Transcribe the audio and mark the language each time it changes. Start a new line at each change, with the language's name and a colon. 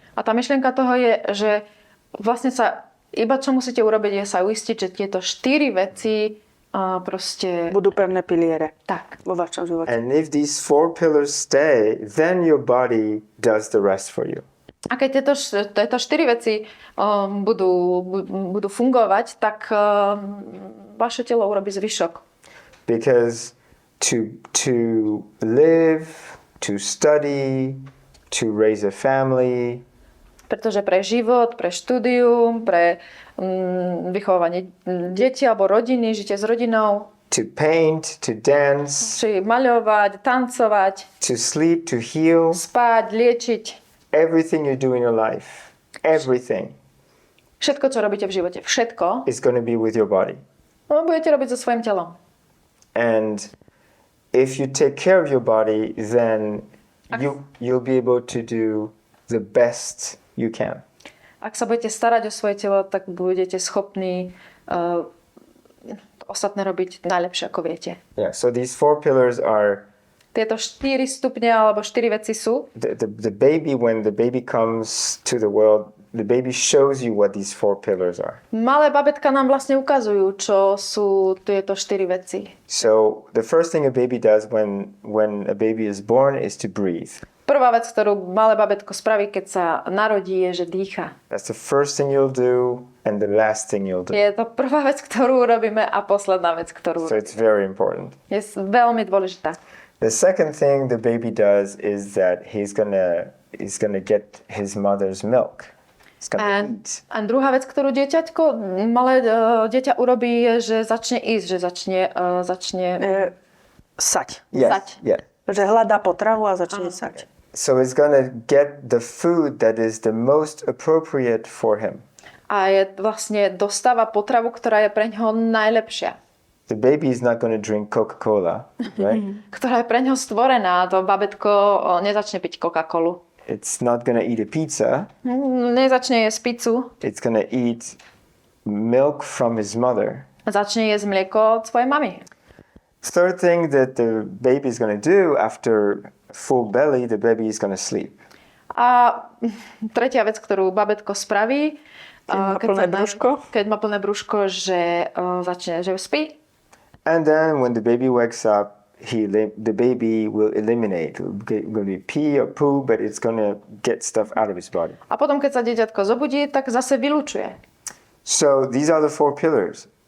Slovak: A tá myšlienka toho je, že vlastne iba čo musíte urobiť, je sa uistiť, že tieto 4 veci proste... Budú pevné piliere. Tak. Vo vašom živote.
English: And if these 4 pillars stay, then your body does the rest for you.
Slovak: A keď tieto 4 veci budú fungovať, tak vaše telo urobí zvyšok.
English: Because to live, to study, to raise a family,
Slovak: Pretože pre život, pre štúdium, pre vychovávanie detí alebo rodiny, žitie s rodinou,
English: to paint, to dance,
Slovak: či maľovať, tancovať,
English: to sleep, to heal,
Slovak: spať, liečiť.
English: everything you do in your life, everything
Slovak: Všetko, čo robíte v živote, všetko
English: is going to be with your body.
Slovak: budete robiť so svojím telom.
English: And if you take care of your body, then you'll be able to do the best you can.
Slovak: Ak sa budete starať o svoje telo, tak budete schopní ostatné robiť najlepšie, ako viete.
English: Yeah, so these 4 pillars are
Slovak: Tieto 4 stupne alebo 4 veci sú.
English: the baby, when the baby comes to the world, the baby shows you what these 4 pillars are.
Slovak: Malé babetka nám vlastne ukazujú, čo sú tieto 4 veci.
English: So the first thing a baby does when a baby is born is to breathe.
Slovak: Prvá vec, ktorú malé babetko spraví, keď sa narodí, je, že dýcha.
English: That's the first thing you'll do and the last thing you'll do.
Slovak: Je to prvá vec, ktorú urobíme a posledná vec, ktorú
English: So it's very important.
Slovak: je veľmi dôležitá.
English: The second thing the baby does is that he's gonna get his mother's milk. He's gonna eat.
Slovak: A druhá vec, ktorú malé dieťa urobí, je, že začne ísť, že začne Sať.
English: Yes, yeah.
Slovak: Že hľadá potravu a začne sať.
English: So it's gonna get the food that is the most appropriate for him.
Slovak: A vlastne dostáva potravu, ktorá je pre ňoho najlepšia.
English: The baby is not gonna drink Coca-Cola, right?
Slovak: Ktorá je pre ňoho stvorená. To babetko nezačne piť Coca-Colu.
English: It's not gonna eat a pizza.
Slovak: Nezačne jesť pizzu.
English: It's gonna eat milk from his mother.
Slovak: Začne jesť mlieko od svojej mamy.
English: Third thing that the baby is gonna do after full belly, the baby is gonna sleep.
Slovak: A tretia vec, ktorú babetko spraví, keď má plné brúško, že začne, že spí.
English: And then when the baby wakes up, the baby will eliminate. It's going to be pee or poo, but it's going to get stuff out of his body.
Slovak: A potom, keď sa dieťatko zobudí, tak zase vylučuje.
English: So these are the 4 pillars.